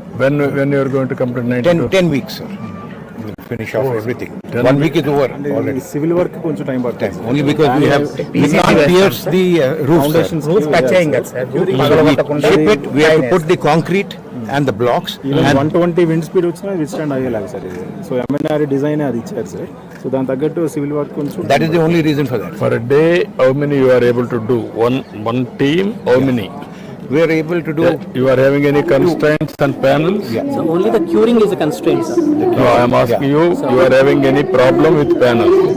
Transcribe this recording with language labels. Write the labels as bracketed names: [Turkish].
[English] When you are going to complete 92? 10 weeks, sir. We'll finish off everything. 1 week is over already. [Telugu] Civil work కొంచెం time పడుతుంది. [English] Only because we can't pierce the roof, sir. [Telugu] Roof touch అయ్యింది కదా sir. [English] We ship it, we have to put the concrete and the blocks. Even And [Telugu] 120 wind speed వచ్చినా withstand అయ్యేలాగా sir ఇది. So MNR design అది ఇచ్చారు sir. So దాని తగ్గట్టు civil work కొంచెం [English] that is the only reason for that. For a day, how many you are able to do? One team, how many? We are able to do. You are having any constraints on panels? So only the curing is a constraint, sir. No, I am asking you, you are having any problem with panels?